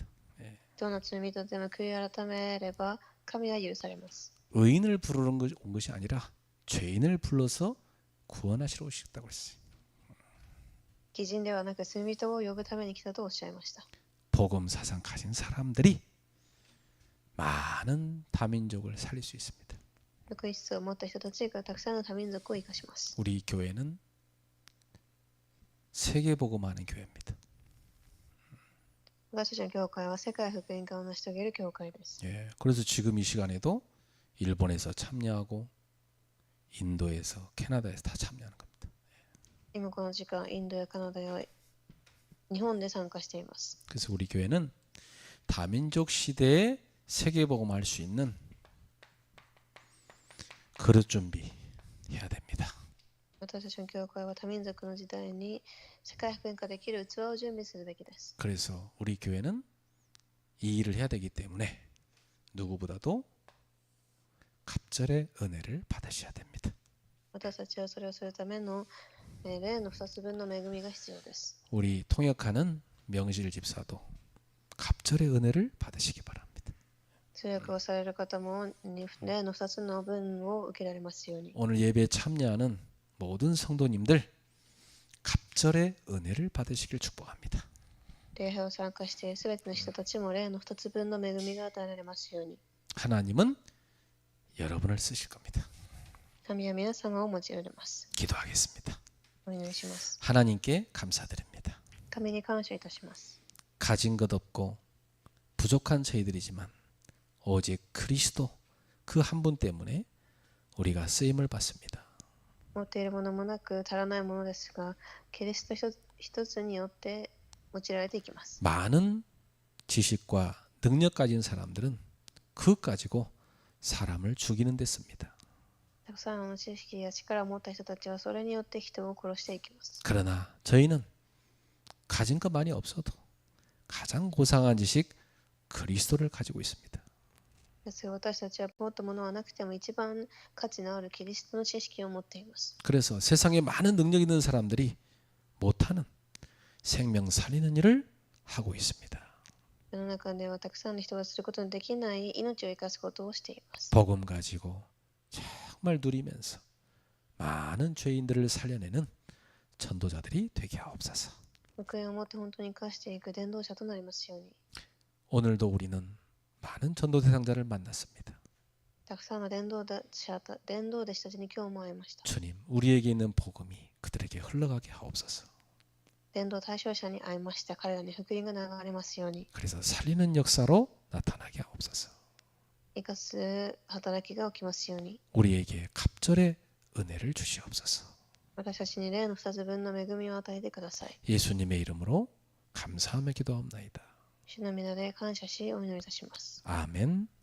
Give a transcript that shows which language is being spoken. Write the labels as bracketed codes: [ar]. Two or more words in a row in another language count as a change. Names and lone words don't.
[ja] どんな罪人でも悔い改めれば神は許されます。 [ko] 의인을 부르는 온 것이 아니라 죄인을 불러서 구원하시러 오셨다고 했어요. [ja] 義人ではなく罪人を呼ぶために来たとおっしゃいました。 [ko] 복음 사상 가진 사람들이 많은 다민족을 살릴 수 있습니다. [ja] 福音思想を持った人たちがたくさんの多民族を生かします。 [ko] 우리 교회는 세계 복음하는 교회입니다. [ja] 私たちの教会は世界福音化を成し遂げる教会です。 [ko] 예, 그래서 지금 이 시간에도 일본에서 참여하고 인도에서 캐나다에서 다 참여하는 겁니다. [ja] 今この時間、インドやカナダや日本で参加しています。 [ko] 그래서 우리 교회는 다민족 시대에 세계 복음할 수 있는 그릇 준비해야 됩니다. [ja] 私たちの教会は多民族の時代に世界福音化できる器を準備するべきです。 [ko] 그래서 우리 교회는 이 일을 해야 되기 때문에 누구보다도 갑절의 은혜를 받으셔야 됩니다. [ja] 私たちはそれをするための霊の2つ分の恵みが必要です。 [ko] 우리 통역하는 명실 집사도 갑절의 은혜를 받으시기 바랍니다. [ja] 通訳をされる方も例の2つの分を受けられますように。 [ko] 오늘 예배에 참여하는 모든 성도님들 갑절의 은혜를 받으시길 축복합니다. [ja] 礼拝を参加しているすべての人たちも例の2つ分の恵みが与えられますように。 [ko] 하나님은 여러분을 쓰실 겁니다. [ja] 神は皆様を用いられます。 [ko] 기도하겠습니다. [ja] お祈りします。 [ko] 하나님께 감사드립니다. [ja] 神に感謝いたします。 [ko] 가진 것 없고 부족한 저희들이지만 오직 그리스도 그 한 분 때문에 우리가 쓰임을 받습니다. [ja] 持っているものもなく足らないものですが、キリスト一つによって用いられていきます。 [ko] 많은 지식과 능력 가진 사람들은 그것 가지고 사람을 죽이는 데 씁니다. [ja] たくさんの知識や力を持った人たちはそれによって人を殺していきます。 [ko] 그러나 저희는 가진 것 많이 없어도 가장 고상한 지식 그리스도를 가지고 있습니다. [ja] ですが私たちは持ったものはなくても一番価値のあるキリストの知識を持っています。 [ko] 그래서 세상에 많은 능력 있는 사람들이 못하는 생명 살리는 일을 하고 있습니다. [ja] 世の中ではたくさんの人がすることのできない命を生かすことをしています。 [ko] 복음 가지고 정말 누리면서 많은 죄인들을 살려내는 전도자들이 되게 하옵소서. [ja] 福音をもって本当に生かしていく伝道者となりますように。 [ko] 오늘도 우리는 많은 전도 대상자를 만났습니다. [ja] たくさんの伝道弟子たちに今日も会いました。 [ko] 주님, 우리에게 있는 복음이 그들에게 흘러가게 하옵소서. [ja] 伝道対象者に会いました。彼らに福音が流れますように。 [ko] 그래서 살리는 역사로 나타나게 하옵소서. [ja] 生かす働きが起きますように。 [ko] 우리에게 갑절의 은혜를 주시옵소서. [ja] 私たちに例の2つ分の恵みを与えてください。 [ko] 예수님의 이름으로 감사하며 기도합나이다. [ja] 主の皆で感謝しお祈りいたします。 [ko] 아멘.